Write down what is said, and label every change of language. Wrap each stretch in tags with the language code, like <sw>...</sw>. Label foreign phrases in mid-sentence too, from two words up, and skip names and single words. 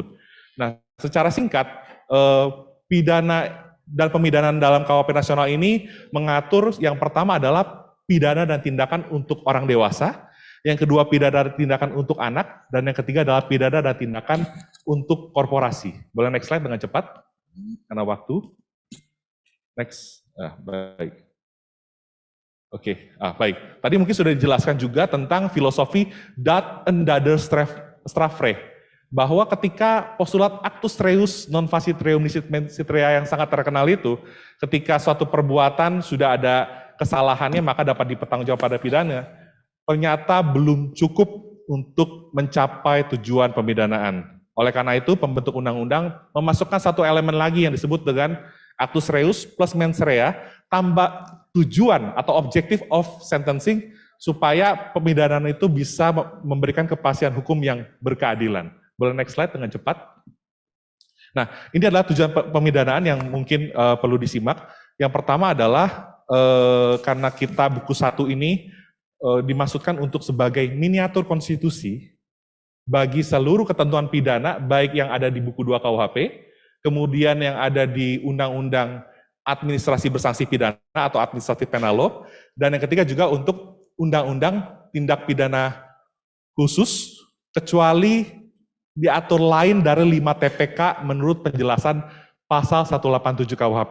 <id>Nah, secara singkat, pidana dan pemidanaan dalam KUHP nasional ini mengatur yang pertama adalah pidana dan tindakan untuk orang dewasa, yang kedua pidana dan tindakan untuk anak, dan yang ketiga adalah pidana dan tindakan untuk korporasi. Boleh</id> <en>next slide</en> <id>dengan cepat, karena waktu. Next, baik. Oke, baik. Tadi mungkin sudah dijelaskan juga tentang filosofi</id> <nl>dat en dader strafrecht,</nl> <id>bahwa ketika postulat</id> <la>actus reus non facit reum licet mensit rea</la> <id>yang sangat terkenal itu, ketika suatu perbuatan sudah ada kesalahannya maka dapat dipertanggungjawabkan pada pidana, ternyata belum cukup untuk mencapai tujuan pemidanaan. Oleh karena itu pembentuk undang-undang memasukkan satu elemen lagi yang disebut dengan</id> <la>actus reus plus mens rea,</la> <id>tambah tujuan atau</id> <en>objective of sentencing,</en> <id>supaya pemidanaan itu bisa memberikan kepastian hukum yang berkeadilan. Boleh</id> <en>next slide</en> <id>dengan cepat. Nah, ini adalah tujuan pemidanaan yang mungkin perlu disimak. Yang pertama adalah karena kita buku 1 ini dimaksudkan untuk sebagai miniatur konstitusi bagi seluruh ketentuan pidana, baik yang ada di buku 2 KUHP, kemudian yang ada di Undang-Undang Administrasi Bersanksi Pidana atau</id> <en>Administrative Penal Law,</en> <id>dan yang ketiga juga untuk Undang-Undang Tindak Pidana Khusus, kecuali diatur lain dari 5 TPK menurut penjelasan pasal 187 KUHP.</id>